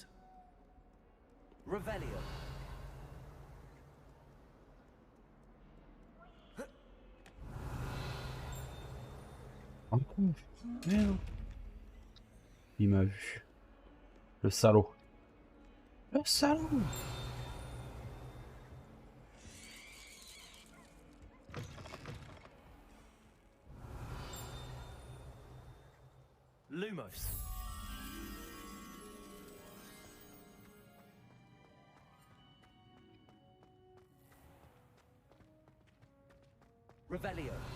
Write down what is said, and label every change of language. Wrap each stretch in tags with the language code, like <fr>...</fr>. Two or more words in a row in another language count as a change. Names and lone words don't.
<fr>Revelio. Un con. Merde. Il m'a vu. Le salaud. Le salaud. Lumos. Revelio.</fr>